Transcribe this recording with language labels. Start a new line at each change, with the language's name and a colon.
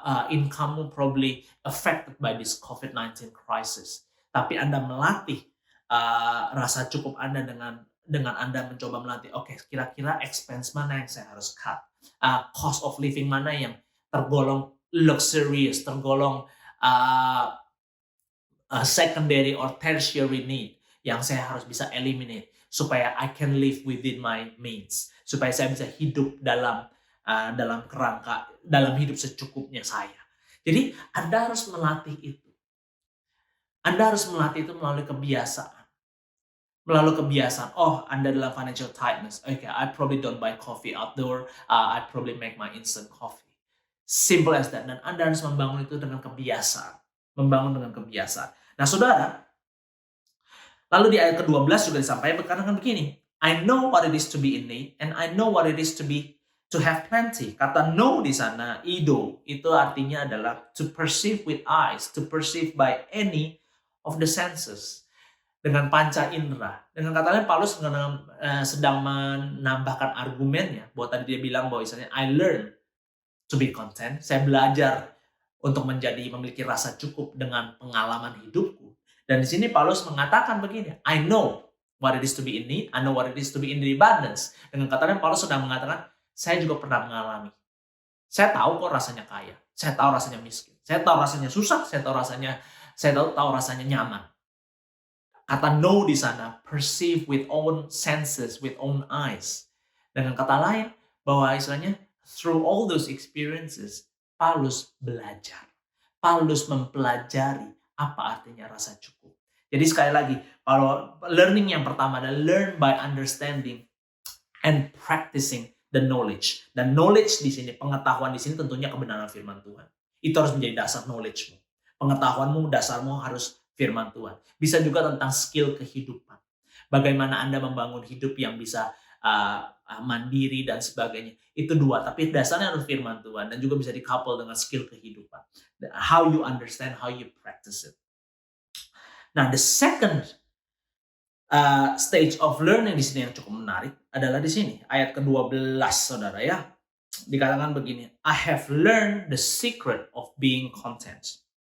English: Income probably affected by this COVID-19 crisis.
Indonesian: Tapi Anda melatih rasa cukup Anda dengan Anda mencoba melatih, oke, kira-kira expense mana yang saya harus cut?
English: Cost of living
Indonesian: mana yang tergolong luxurious, tergolong
English: secondary or tertiary need
Indonesian: yang saya harus bisa eliminate supaya
English: I can live within my means,
Indonesian: supaya saya bisa hidup dalam kerangka, dalam hidup secukupnya saya. Jadi Anda harus melatih itu. Anda harus melatih itu melalui kebiasaan. Melalui kebiasaan, oh Anda dalam
English: financial tightness, okay, I probably don't buy coffee outdoor, I probably make my instant coffee. Simple as that.
Indonesian: Dan Anda harus membangun itu dengan kebiasaan. Membangun dengan kebiasaan. Nah saudara, lalu di ayat ke-12 juga disampaikan berkatakan begini,
English: I know what it is to be in need, and I know what it is to have plenty.
Indonesian: Kata know di sana,
English: ido,
Indonesian: itu artinya adalah
English: to perceive with eyes, to perceive by any of the senses.
Indonesian: dengan panca indera. Dengan kata lain, Paulus sedang menambahkan argumennya bahwa tadi dia bilang bahwa misalnya
English: I learn to be content.
Indonesian: Saya belajar untuk memiliki rasa cukup dengan pengalaman hidupku. Dan di sini Paulus mengatakan begini,
English: I know what it is to be in need, I know what it is to be in the abundance.
Indonesian: Dengan kata lain, Paulus sedang mengatakan, saya juga pernah mengalami. Saya tahu kok rasanya kaya, saya tahu rasanya miskin, saya tahu rasanya susah, saya tahu rasanya nyaman. Kata know di sana,
English: perceive with own senses, with own eyes.
Indonesian: Dengan kata lain, bahwa istilahnya
English: through all those experiences,
Indonesian: Paulus belajar. Paulus mempelajari apa artinya rasa cukup. Jadi sekali lagi, kalau
English: learning
Indonesian: yang pertama adalah
English: learn by understanding and practicing the knowledge.
Indonesian: Dan knowledge di sini, pengetahuan di sini tentunya kebenaran firman Tuhan. Itu harus menjadi dasar knowledge-mu. Pengetahuanmu, dasarmu harus firman Tuhan. Bisa juga tentang skill kehidupan. Bagaimana Anda membangun hidup yang bisa mandiri dan sebagainya. Itu dua, tapi dasarnya harus firman Tuhan dan juga bisa di-couple dengan skill kehidupan.
English: How you understand, how you practice it.
Indonesian: Nah,
English: the second stage of learning
Indonesian: di sini yang cukup menarik adalah di sini, ayat ke-12, saudara ya. Dikatakan begini,
English: I have learned the secret of being content.